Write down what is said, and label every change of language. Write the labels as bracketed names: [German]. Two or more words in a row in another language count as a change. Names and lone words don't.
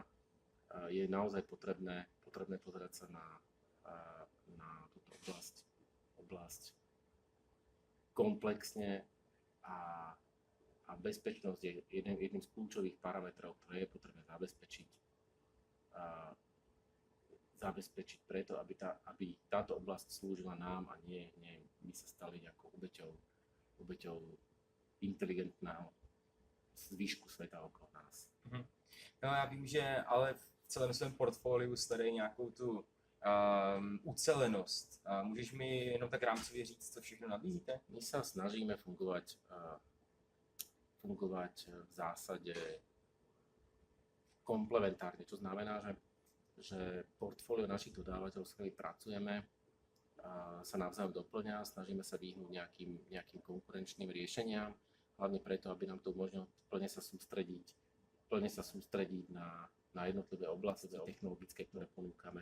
[Slovak] Je naozaj potrebné pozerať sa na túto oblasť komplexne a bezpečnosť je jedným z kľúčových parametrov, ktoré je potrebné zabezpečiť preto, aby táto oblasť slúžila nám a nie my sa stali nejakou obeťou inteligentného zvyšku sveta okolo nás. [Czech] No, já vím, že ale v celém svém portfoliu sledují nějakou tu ucelenost. Můžeš mi jenom tak rámcově říct, co všechno nabízíte? [Slovak] My sa snažíme fungovať v zásade komplementárne, čo znamená, že portfólio našich dodávateľov, s ktorými pracujeme, sa navzájom doplňa, snažíme sa vyhnúť nejakým konkurenčným riešeniam, hlavne preto, aby nám to umožnilo plne sa sústrediť na jednotlivé oblasti technologické, ktoré ponúkame.